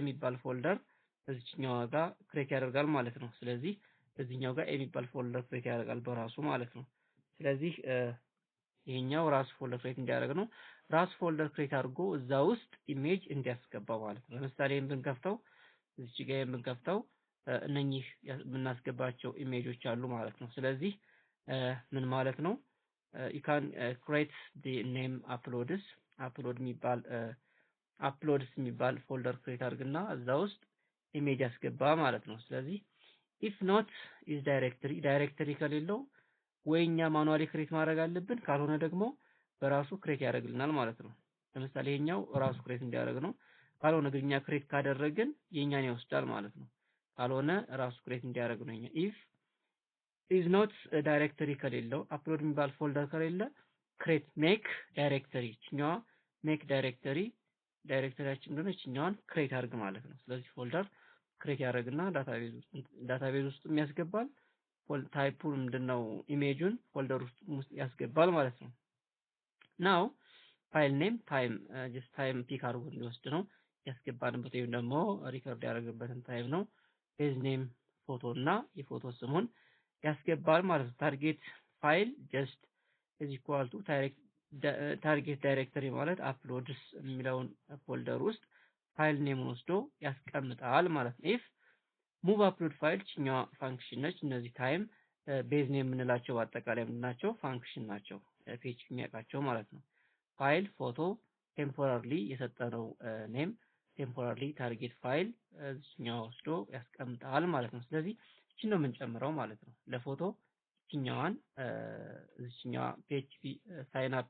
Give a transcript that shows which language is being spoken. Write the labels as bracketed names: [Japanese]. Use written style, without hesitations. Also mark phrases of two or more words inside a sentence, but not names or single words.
[Amharic] የሚባል ፎልደር እዚህኛው ጋር ክሬት ያደርጋል ማለት ነው። ስለዚህ እዚህኛው ጋር ኤ የሚባል ፎልደር ክሬት ያደርጋል በራሱ ማለት ነው። ስለዚህ ይሄኛው ራስ ፎልደር ክሬት እንዲያደርግ ነው። ራስ ፎልደር ክሬት አድርጎ እዛ ውስጥ ኢሜጅ እንዲያስገባ ማለት ነው። ለምሳሌ ብንከፍተው እዚህ ጋር ብንከፍተው እነኚህ የምናስገባቸው ኢሜጆች አሉ ማለት ነው። ስለዚህ ምን ማለት ነው [English] you can create the name upload [Amharic] የሚባል ፎልደር ክሬት አድርግና እዛ ውስጥ ኢሜጅ ያስገባ ማለት ነው። ስለዚህ [English] if not is directory [Amharic] ከሌለው ወይኛ ማኑዋሊ ክሬት ማድረግ አለብን ካልሆነ ደግሞ በራሱ ክሬት ያደርግልናል ማለት ነው። ለምሳሌ ይሄኛው ራሱ ክሬት እንዲያደርግ ነው። ካልሆነ ግን እኛ ክሬት ካደረግን የኛን ይወስዳል ማለት ነው። ካልሆነ ራሱ ክሬት እንዲያደርግ ነው። [English] if is not directory [Amharic] ከሌለው አፕሎድ የሚባል ፎልደር ከሌለ [English] create make directory [Amharic] እኛዋ make ዳይሬክተሪያችን እንደሆነ እኛዋን ክሬት አድርግ ማለት ነው። ስለዚህ ፎልደር ክሬት ያደርግና ዳታቤዝ ውስጥ የሚያስገባል ታይፑን ምንድነው ኢሜጁን ፎልደር ውስጥ ያስገባል ማለት ነው። [English] now file name time just time pick [Amharic] አድርጎ እንዲወስድ ነው ያስገባንበት ወይም ደግሞ ሪከርድ ያደረገበትን ታይም ነው። [English] page name photo [Amharic] እና የፎቶ ስሙን ያስገባል ማለት ነው። [English] target file just is equal to target directory [Amharic] ማለት አፕሎድስ የሚለውን ፎልደር ውስጥ ፋይል ኔሙን ወስዶ ያስቀምጣል ማለት ነው። [English] if move upload file [Amharic] ችኛዋ ፋንክሽን ነች። እነዚህ [English] time base name [Amharic] የምንላቸው በአጠቃላይ ምንድናቸው? ፋንክሽን ናቸው። ፔጅ የሚያውቃቸው ማለት ነው። [English] file photo temporary [Amharic] የሰጠነው [English] name temporary target file [Amharic] እዚህኛው ወስዶ ያስቀምጣል ማለት ነው። ስለዚህ እቺን ነው የምንጨምረው ማለት ነው። ለፎቶ እቺኛዋን እዚህኛዋ [English] PHP sign up